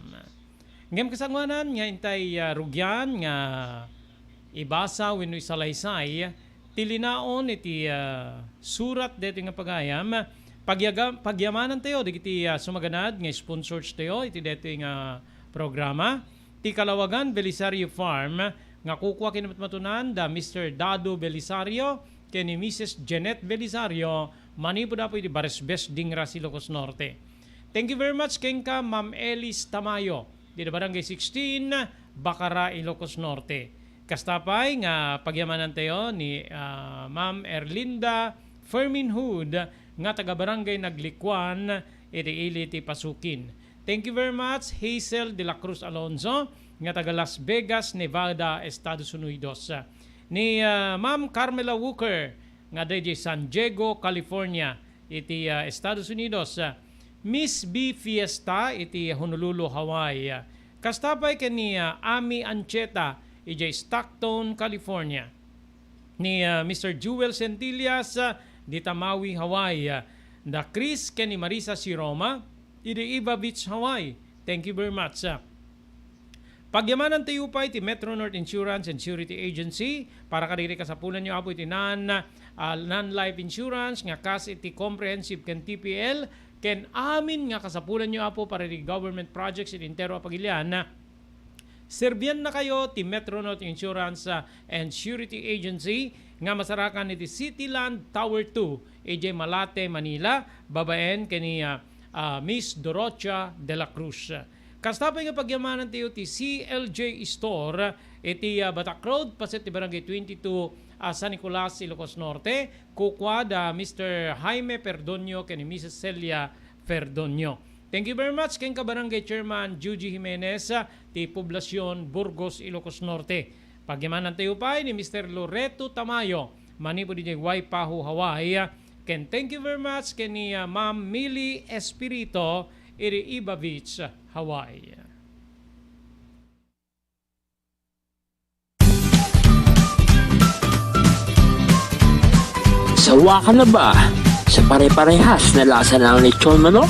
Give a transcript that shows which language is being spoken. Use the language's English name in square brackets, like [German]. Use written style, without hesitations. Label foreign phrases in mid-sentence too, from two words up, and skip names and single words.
[Iloko] Ngem kasangwanan, nga intay rugyan, nga ibasa, wino isalaysay, ti linaon, iti surat dito nga pagayam, pagyamanan tayo, di kiti sumaganad, nga sponsors tayo, iti dito nga programa, ti Kalawagan Belisario Farm nga kukuha kinamatunan da Mr. Dado Belisario ken ni Mrs. Jeanette Belisario manipo dapo iti Baresbes Dingra, Ilocos Norte. [English] Thank you very much kenka Ma'am Elis Tamayo di Barangay 16 Bacara, Ilocos Norte. [Iloko] Kastapay nga pagyamanan tayo ni Ma'am Erlinda Ferminhood nga taga Barangay Naglikwan iti ili ti Pasukin. [English] Thank you very much, [Iloko] Hazel de la Cruz Alonzo, nga taga Las Vegas, Nevada, Estados Unidos. Ni Ma'am Carmela Walker, nga day San Diego, California, iti Estados Unidos. Miss B. Fiesta, iti Honolulu, Hawaii. Kastapay ken ni Ami Ancheta, iti Stockton, California. Ni Mr. Jewel Centillas, di Tamawi, Hawaii. Da Chris ken ni Marisa Siroma, iti Iba Beach, Hawaii. [English] Thank you very much. [Iloko] Pagyamanan tayo pa iti Metro North Insurance and Security Agency para kadiri kasapulan nyo apo iti [English] non-life insurance [Iloko] nga kas iti comprehensive ken TPL ken amin nga kasapulan nyo apo para iti [English] government projects [Iloko] iti intero apagilian. Serbian na kayo ti Metro North Insurance and Security Agency nga masarakan iti Cityland Tower 2 EJ Malate, Manila, babaen kani Miss Dorocha de la Cruz. Kastapay nga pagyamanan tayo ti CLJ Store iti Batak Road paset ti Barangay 22 San Nicolas, Ilocos Norte. Kukwa da Mr. Jaime Perdonio ken Mrs. Celia Perdonio. [English] Thank you very much [Iloko] ken ka [English] Barangay Chairman Juji Jimenez ti Poblacion Burgos, Ilocos Norte. [Iloko] Pagyamanan tayo pa ni Mr. Loreto Tamayo manipo di Waipahu, Hawaii. [English] Ken thank you very much [Iloko] ken ni [English] Ma'am Millie Espirito iri Iba Beach, Hawaii. [Filipino] Sawa ka na ba sa pare-parehas na lasa ng lechon manok?